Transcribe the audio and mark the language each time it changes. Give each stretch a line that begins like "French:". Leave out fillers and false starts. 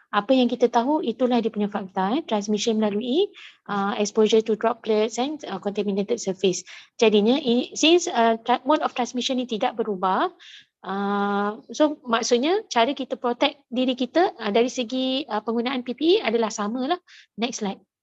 Malay: Apa yang kita tahu, itulah dia punya fakta.
English: Transmission melalui exposure to droplets and contaminated surface.
Malay: Jadinya,
English: since mode of transmission
Malay: ni tidak berubah, so maksudnya cara kita protect diri kita dari segi penggunaan PPE adalah sama lah. Next slide.